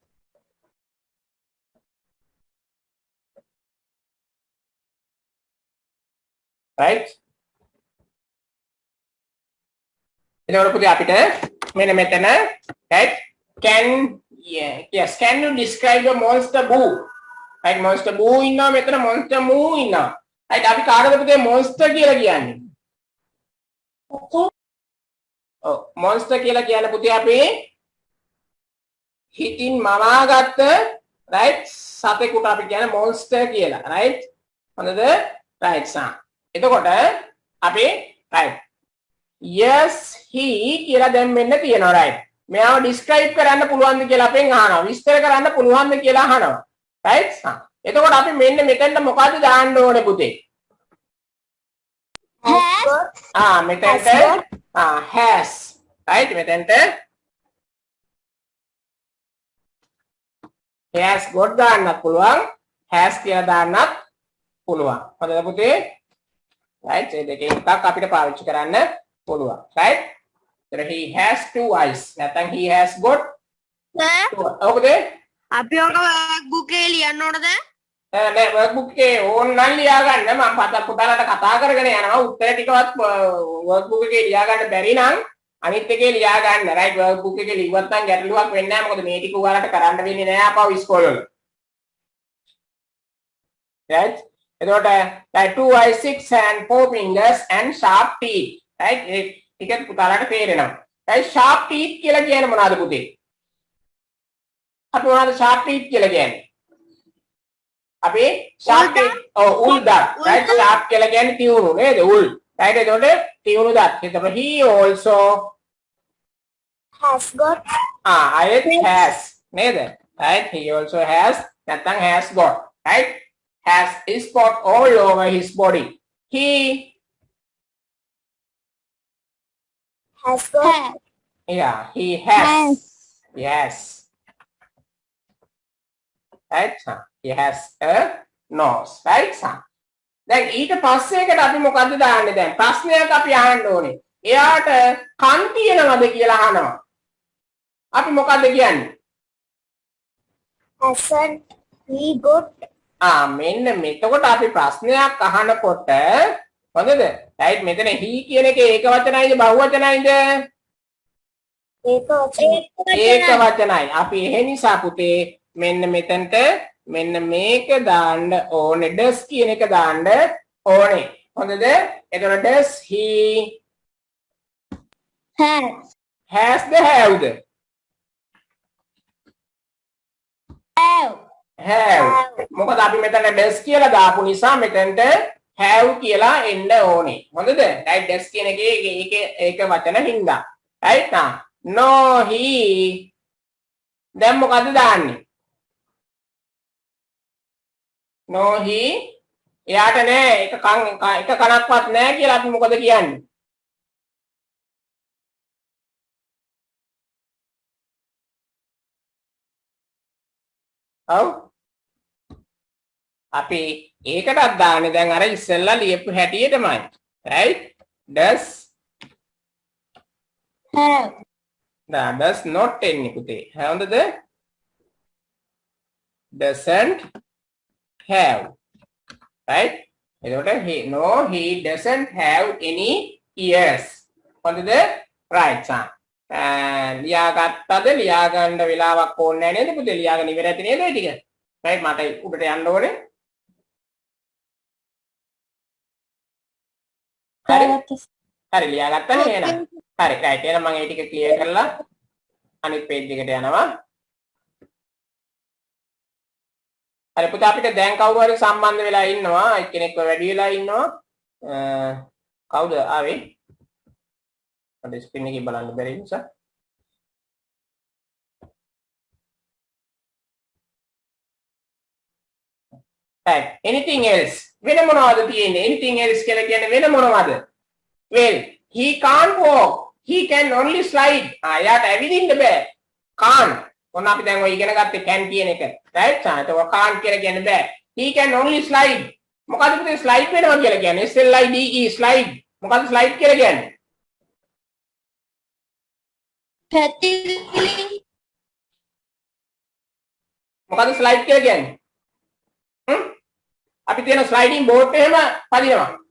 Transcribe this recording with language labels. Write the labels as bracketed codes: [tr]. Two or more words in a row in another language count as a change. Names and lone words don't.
[si] right එතකොට පුතේ අපිට මෙන්න මෙතන [en] right can you describe the monster boo right monster boo [si] ඉන්නවා මෙතන [en] monster moo [si] ඉන්නවා right අපි කාටද පුතේ monster කියලා කියන්නේ ඔව් monster කියලා කියන්නේ පුතේ අපි හිතින් මවාගත්ත right සතෙකුට අපි කියන්නේ monster කියලා right හොඳද right එතකොට අපි [en] right yes he [si] කියලා දැන් මෙන්න තියෙනවා right මෙයාව describe කරන්න පුළුවන්ද කියලා අපෙන් අහනවා විස්තර කරන්න පුළුවන්ද කියලා අහනවා right එතකොට අපි මෙන්න මෙතෙන්ට මොකද්ද දාන්න ඕනේ පුතේ [en] has [si] මෙතෙන්ට [en] has right [si] මෙතෙන්ට [en] has got [si] දාන්නත් පුළුවන් has කියලා දාන්නත් පුළුවන් හරිද පුතේ right ඒ දෙකෙන් එකක් අපිට පාවිච්චි කරන්න පුළුවන් [en] right so he has two eyes [si] නැත්නම් [en] he has got [si] ඔකද අපි ඔක [en] work book [si] එකේ ලියන්න ඕනද නෑ [en] work book [si] එකේ ඕනනම් ලියා ගන්න මම පුතාලට කතා කරගෙන යනවා උත්තර ටිකවත් [en] work book [si] එකේ ලියා ගන්න බැරි නම් අනිත් එකේ ලියා ගන්න right [en] work book [si] එකේ ලිව්වත් නම් ගැටලුවක් වෙන්නේ නැහැ මොකද මේ ටික ඔයාලට කරන්න වෙන්නේ නැහැ අපව ඉස්කෝලේ වල right එතකොට [en] like 2 eyes 6 and 4 fingers and sharp teeth right [si] ටික පුතාලට තේරෙනවා. ඒ [en] sharp teeth [si] කියලා කියන්නේ මොනවද පුතේ? අපි මොනවද [en] sharp teeth [si] කියලා කියන්නේ? අපි [en] sharp teeth [si] උල් දත්. right sharp කියලා කියන්නේ තියුණු නේද? උල්. right එතකොට තියුණු දත්. [en] එතකොට he also has got [si] අයත් has නේද? [en] right he also has නැත්නම් has got right has spot all over his body. He has got yeah he has has yes right he has a nose right [si] දැන් ඊට පස්සේ එකට අපි මොකද්ද දාන්නේ දැන් ප්‍රශ්නයක් අපි අහන්න ඕනේ. එයාට කන් තියෙනවද කියලා අහනවා. අපි මොකද්ද කියන්නේ? [en] hasn't he got [si] මෙන්න මෙතකොට අපි ප්‍රශ්නයක් අහනකොට හොඳද? right මෙතන he කියන එක ඒක වචනයිද බහු වචනයිද? ඒක වචනයි. අපි එහෙ නිසා පුතේ මෙන්න මෙතනට මෙන්න මේක දාන්න ඕනේ. does කියන එක දාන්න ඕනේ. හොඳද? එතකොට [en] does he has the have [si] ද? have මොකද අපි මෙතන does කියලා දාපු නිසා මෙතනට have කියලා එන්න ඕනේ. හොඳද? right does කියන එකේ ඒක වචන හින්දා. [en] right no he [si] දැන් මොකද්ද දාන්නේ? [en] no he [si] එයාට නෑ එක කනක්වත් නෑ කියලා අපි මොකද කියන්නේ? ඔව් අපි ඒකටත් දාන්නේ දැන් අර ඉස්සෙල්ලා ලියපු හැටියටමයි. [en] right does have does not [si] එන්නේ පුතේ. හොඳද? [en] doesn't have right එතකොට he doesn't have any ears. [si] හොඳද? right ලියාගත්තද? ලියා ගන්න වෙලාවක් ඕනේ නැහැ නේද පුතේ? ලියාගෙන ඉවර ඇති නේද ඒ ටික? right මට උඩට යන්න ඕනේ. හරි ලියාගත්තනේ එහෙනම්. හරි right එහෙනම් මම ඒ ටික ක්ලියර් කරලා අනිත් page එකට යනවා. හරි පුතා අපිට දැන් කවුරු හරි සම්බන්ධ වෙලා ඉන්නවා. එක්කෙනෙක්ව වැඩි වෙලා ඉන්නවා. කවුද ආවේ? මට ස්ක්‍රීන් එකේ බලන්න බැරි නිසා. [en] right anything else [si] වෙන මොනවද තියෙන්නේ? [en] anything else [si] කියලා කියන්නේ වෙන මොනවද? [en] well he can't walk he can only slide. [si] යාට ඇවිදින්න බෑ. can't ඔන්න අපි දැන් ඔය ඉගෙන ගත්තේ can කියන එක. right ඒක can't කියලා කියන්න බෑ. [en] he can only slide. [si] මොකද්ද පුතේ slide වෙනවා කියලා කියන්නේ? [en] slide slide. [si] මොකද්ද slide කියලා කියන්නේ? පැතිලි මොකද්ද slide කියලා කියන්නේ? අපි තියෙන [en] sliding board [si] එහෙම පදිනවා.